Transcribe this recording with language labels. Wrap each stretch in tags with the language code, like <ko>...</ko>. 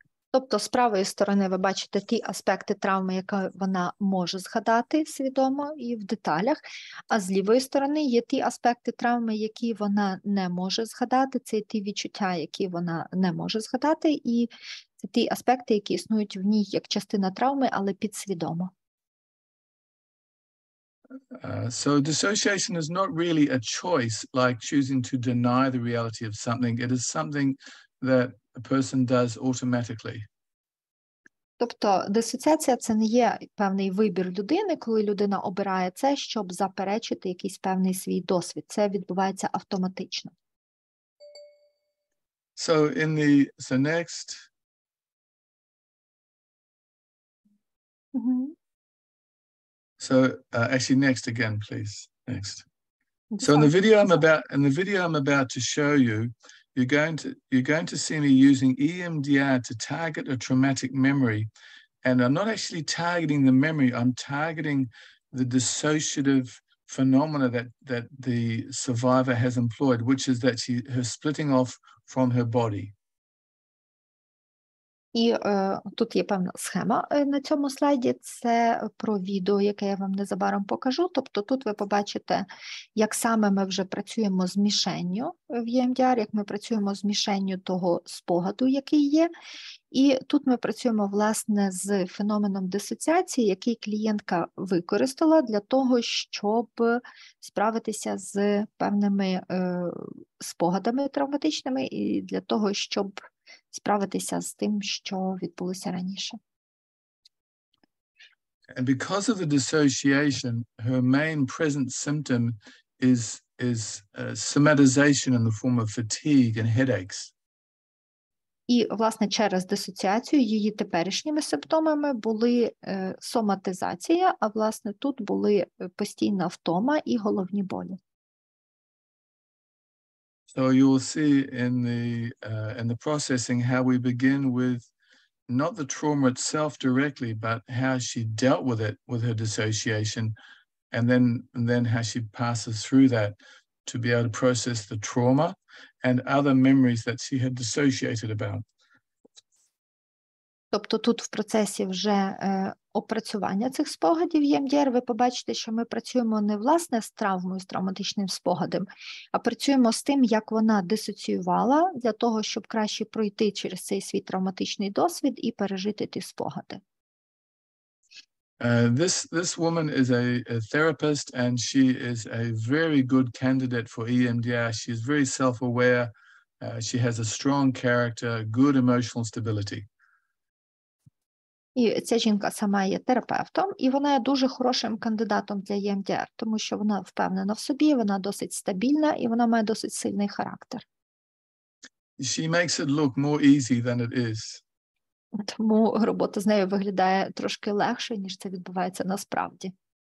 <uk>Тобто з правої сторони ви бачите ті аспекти травми, які вона може згадати свідомо і в деталях, а з лівої сторони є ті аспекти травми, які вона не може згадати, це ті відчуття, які вона не може згадати, і це ті аспекти, які існують в ній як частина травми, але підсвідомо.</uk> <en>So dissociation is not really a choice, like choosing to deny the reality of something. It is something that a person does automatically.</en> <uk>Тобто дисоціація – це не є певний вибір людини, коли людина обирає це, щоб заперечити якийсь певний свій досвід. Це відбувається автоматично.</uk> <en>So next. Mm-hmm. So actually next again, please. Next. So in the video I'm about to show you, you're going to see me using EMDR to target a traumatic memory. And I'm not actually targeting the memory, I'm targeting the dissociative phenomena that the survivor has employed, which is that her splitting off from her body.</en> <uk>І тут є певна схема на цьому слайді, це про відео, яке я вам незабаром покажу. Тобто тут ви побачите, як саме ми вже працюємо з мішенню в EMDR, як ми працюємо з мішенню того спогаду, який є. І тут ми працюємо, власне, з феноменом дисоціації, який клієнтка використала для того, щоб справитися з певними спогадами травматичними і для того, щоб справитися з тим, що відбулося раніше.</uk> <en>And because of the dissociation, her main present symptom is somatization in the form of fatigue and headaches.</en> <uk>І, власне, через дисоціацію її теперішніми симптомами були соматизація, а, власне, тут були постійна втома і головні болі.</uk> <en>So you will see in the processing how we begin with not the trauma itself directly, but how she dealt with it with her dissociation, and then how she passes through that to be able to process the trauma and other memories that she had dissociated about.</en> <uk>Тобто тут в процесі вже опрацювання цих спогадів EMDR ви побачите, що ми працюємо не власне з травмою, з травматичним спогадом, а працюємо з тим, як вона дисоціювала для того, щоб краще пройти через цей свій травматичний досвід і пережити ті спогади.</uk> <en>This woman is a therapist, and she is a very good candidate for EMDR. She is very self-aware. She has a strong character, good emotional stability.</en> <uk>І ця жінка сама є терапевтом, і вона є дуже хорошим кандидатом для EMDR, тому що вона впевнена в собі, вона досить стабільна і вона має досить сильний характер.</uk> <en>She makes it look more easy than it is.</en> <uk>Тому робота з нею виглядає трошки легше, ніж це відбувається насправді.</uk>